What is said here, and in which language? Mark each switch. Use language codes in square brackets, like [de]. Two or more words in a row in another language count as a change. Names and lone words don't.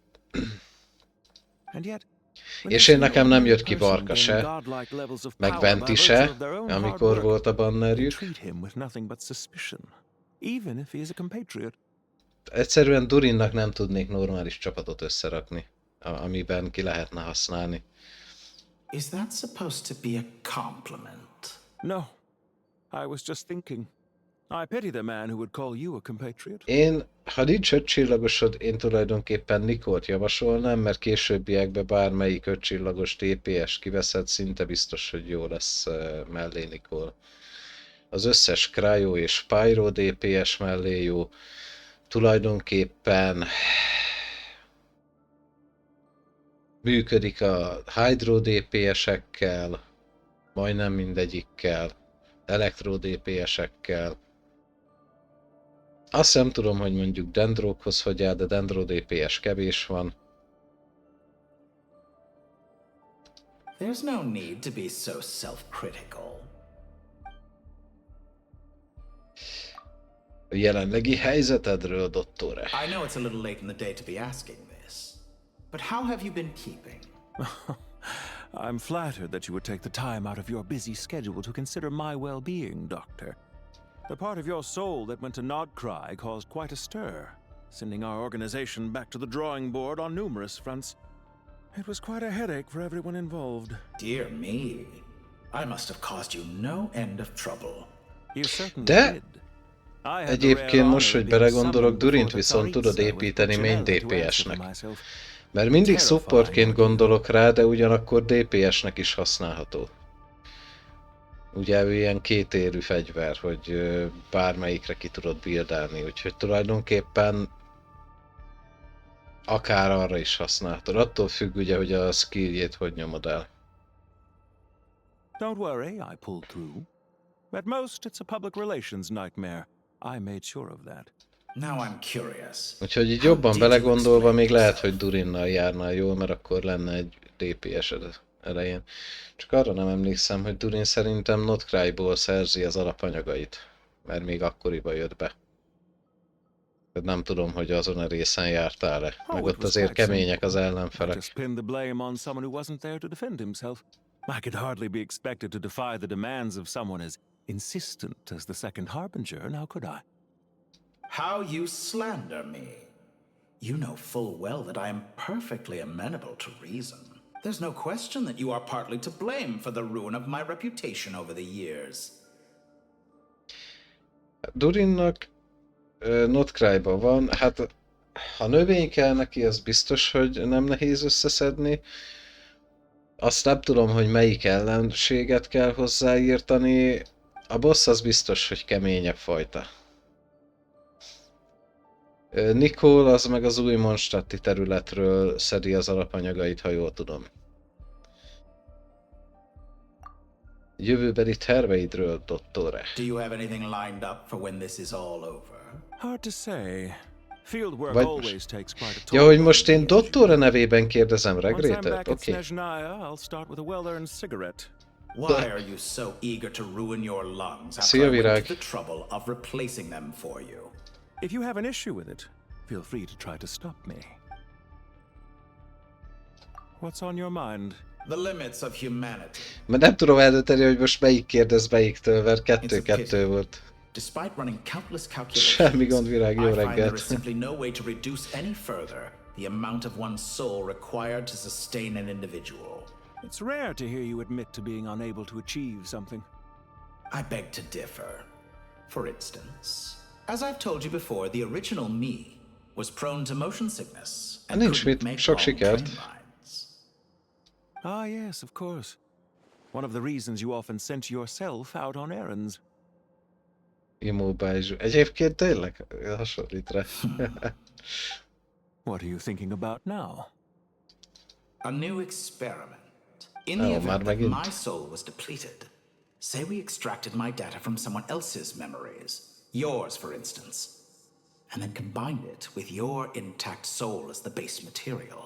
[hu] És én nekem nem jött ki Varka se, meg Venti se, amikor volt a bannerjük. Egyszerűen Durinnak nem tudnék normális csapatot összerakni, amiben ki lehetne használni. [en] Is that supposed to be a compliment? No, I was just thinking. I pity the man who would call you a compatriot. [hu] Én, ha nincs 5 csillagosod, én tulajdonképpen Nicolt javasolnám, mert későbbiekben bármelyik 5 csillagos DPS kiveszed, szinte biztos, hogy jó lesz mellé Nicole. Az összes Cryo és Pyro DPS mellé jó. Tulajdonképpen működik a Hydro DPS-ekkel, majdnem mindegyikkel, Elektro DPS-ekkel. Azt nem tudom, hogy mondjuk Dendrókhoz hogy áll, de Dendro DPS kevés van. [en] There's no need to be so self-critical. [hu] A jelenlegi helyzetedről, dottore. [en] I know it's a little late in the day to be asking this, but how have you been keeping? I'm flattered that you would take the time out of your busy schedule to consider my well-being, Doctor. The part of your soul that went to Nodcry caused quite a stir, sending our organization back to the drawing board on numerous fronts. It was quite a headache for everyone involved. Dear me. I must have caused you no end of trouble. You certainly [hu] De [en] did. I had the rare [hu] egyébként [en] honor [hu] most, [en] of [hu] hogy [en] being [hu] belegondolok, [en] summoned before [hu] Durint [en] the [hu] viszont tudod [en] Tsaritsa with [hu] építeni main [en] Puccinella to answer [hu] DPS-nek. [en] for myself. [hu] Mert mindig [en] Terrifying [hu] supportként [en] ordeal. [hu] gondolok rá, de ugyanakkor DPS-nek is használható. Ugye ő ilyen kétérű fegyver, hogy bármelyikre ki tudod buildálni, úgyhogy tulajdonképpen akár arra is használhatod. Attól függ ugye, hogy a skilljét hogy nyomod el. [en] Don't worry, I pulled through. At most, it's a public relations nightmare. I made sure of that. Now I'm curious. [hu] Úgyhogy így jobban belegondolva még lehet, hogy Durinnal járnál jól, mert akkor lenne egy DPS-ed elején. Csak arra nem emlékszem, hogy Durin szerintem Nodcry-ból szerzi az alapanyagait, mert még akkoriban jött be. Nem tudom, hogy azon a részen jártál-e. Meg ott azért kemények az ellenfelek. [en] Just pin the blame on someone who wasn't there to defend himself. I could hardly be expected to defy the demands of someone as insistent as the second Harbinger, now could I? How you slander me. You know full well that I am perfectly amenable to reason. There's no question that you are partly to blame for the ruin of my reputation over the years. [hu] Durinnak Nodcry-ban van, hát ha növény kell neki, az biztos, hogy nem nehéz összeszedni. Azt nem tudom, hogy melyik ellenséget kell hozzáírtani. A boss az biztos, hogy keményebb fajta. Nicole az meg az új Mondstadti területről szedi az alapanyagait, ha jól tudom. Jövőbeli terveidről, dottore. [en] Do you have anything lined up for when this is all over? Hard to say. Field work [hu] Vagy [en] always takes quite a toll. [hu] ja, hogy most én dottore nevében kérdezem [en] Once I'm [hu] Regrétet? [en] back at [hu] Oké. [en] Snezhnaya, I'll start with a well-earned cigarette. Why are you so eager to ruin your lungs after [hu] Szia, [en] I went [hu] Virág. [en] to the trouble of replacing them for you? If you have an issue with it, feel free to try to stop me. What's on your mind? The limits of humanity. [hu] Mert nem tudom eldönteni, hogy most melyik kérdez melyiktől, mert kettő volt. [en] Despite running countless calculations, [hu] Semmi gond, Virág, jó [en] I find there [hu] reggelt. [en] is simply no way to reduce any further the amount of one's soul required to sustain an individual. It's rare to hear you admit to being unable to achieve something. I beg to differ. For instance, as I've told you before, the original me was prone to motion sickness and [hu] Nincs [en] couldn't [hu] mit, [en] make [hu] sok [en] long [hu] sikert. [en] train rides. Ah, yes, of course. One of the reasons you often sent yourself out on errands. Immobile. [hu] Egyébként tényleg hasonlít rá. [en] What are you thinking about now? A new experiment. In the [hu] Oh, [en] event that [hu] megint. [en] my soul was depleted, say we extracted my data from someone else's memories, yours for instance, and then combined it with your intact soul as the base material.